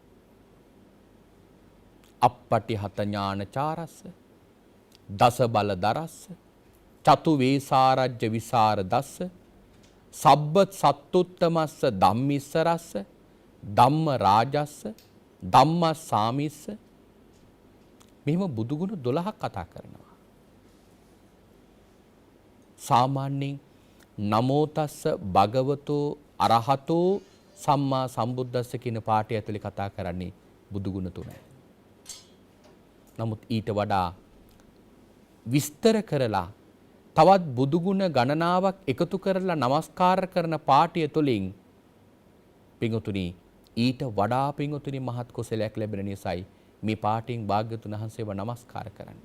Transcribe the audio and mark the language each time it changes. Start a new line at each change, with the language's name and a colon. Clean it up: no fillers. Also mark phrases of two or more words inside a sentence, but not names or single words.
Pali: අප්පටි හත ඥානචාරස්ස දස බල දරස්ස චතු වේසාරජ්‍ය විසර දස්ස සබ්බ සත්තුත්තමස්ස ධම්මිස්සරස්ස ධම්ම රාජස්ස ධම්ම සාමිස්ස
Sinhala: මෙහිම බුදුගුණ 12ක් කතා කරනවා. සාමාන්‍යයෙන්
Pali: නමෝ තස්ස භගවතෝ අරහතෝ සම්මා සම්බුද්දස්ස
Sinhala: කියන පාඨය ඇතුලේ කතා කරන්නේ බුදුගුණ 3යි. නමුත් ඊට වඩා විස්තර කරලා තවත් බුදුගුණ ගණනාවක් එකතු කරලා নমස්කාර කරන පාඨය තුළින් පින්වතුනි ඊට වඩා පින්වතුනි මහත් කුසලයක් ලැබෙන නිසායි මේ පාටින් භාග්‍යතුන් වහන්සේව නමස්කාර කරන්නේ.